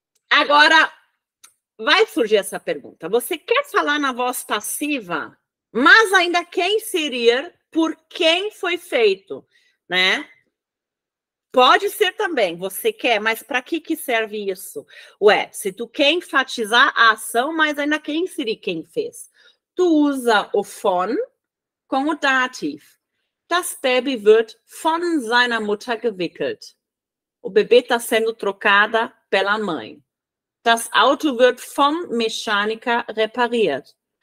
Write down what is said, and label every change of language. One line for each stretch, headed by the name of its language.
Portuguese: Agora, vai surgir essa pergunta. Você quer falar na voz passiva, mas ainda quer inserir por quem foi feito, né? Pode ser também, você quer, mas para que serve isso? Ué, se tu quer enfatizar a ação, mas ainda quer inserir quem fez. Tu usa o von com o dativ.
German: Das Baby wird von seiner Mutter gewickelt.
Portuguese: O bebê está sendo trocada pela mãe.
German: Das Auto wird vom Mechaniker repariert.